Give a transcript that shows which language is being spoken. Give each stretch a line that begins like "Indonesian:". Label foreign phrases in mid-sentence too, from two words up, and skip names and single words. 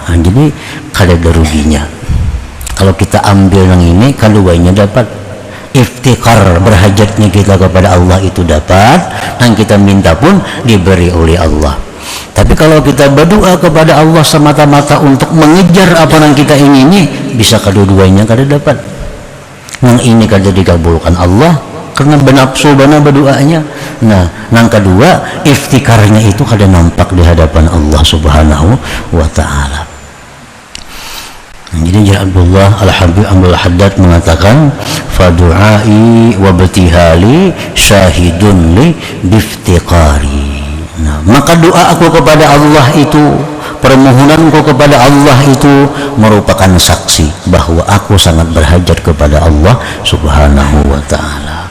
Banjar: Nah, jadi kada ada ruginya kalau kita ambil yang ini, keduanya dapat.
Indonesian: Iftikar, berhajatnya kita kepada Allah itu dapat, yang kita minta pun diberi oleh Allah.
Banjar: Tapi kalau kita berdoa kepada Allah semata-mata untuk mengejar apa yang kita ingini, bisa kedua-duanya kada dapat. Yang ini kada dikabulkan Allah karena benapsu bana berdoanya. Nah, yang kedua, iftikarnya itu kada nampak di hadapan Allah
Arabic: سبحانه وتعالى.
Indonesian: Jadi Abdullah Al-Habib Abdul Haddad mengatakan,
Arabic: فدعائي وابتهالي شاهد لي بافتقاري.
Indonesian: Nah, maka doa aku kepada Allah itu, permohonanku kepada Allah itu merupakan saksi bahwa aku sangat berhajat kepada Allah
Arabic: سبحانه وتعالى.